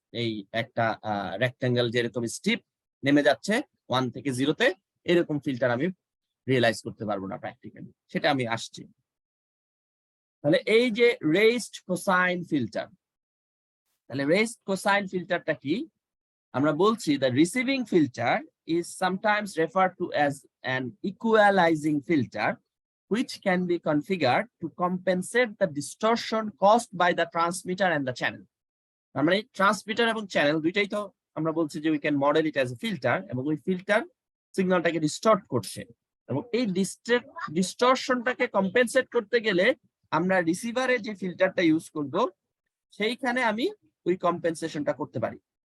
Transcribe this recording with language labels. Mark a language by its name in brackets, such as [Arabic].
[Bangla] এই একটা রেক্ট্যাঙ্গেল যেরকম স্টিপ নেমে যাচ্ছে 1 থেকে 0-তে, এরকম ফিল্টার আমি রিয়েলাইজ করতে পারবো না প্র্যাকটিক্যালি, সেটা আমি আসছি। তাহলে এই যে রেইজড কোসাইন ফিল্টার, তাহলে রেইজড কোসাইন ফিল্টারটা কি? আমরা বলছি [English] the receiving filter is sometimes referred to as an equalizing filter which can be configured to compensate the distortion caused by the transmitter and the channel. [Bangla] মানে transmitter এবং channel দুইটাই তো আমরা বলছি যে [English] we can model it as a filter, [Bangla] এবং ওই filter সিগন্যালটাকে distort করছে, এবং এই ডিস্টরশনটাকে কম্পেনসেট করতে গেলে আমরা রিসিভারে যে ফিল্টারটা ইউজ করব সেইখানে আমি ওই কম্পেনসেশনটা করতে পারি।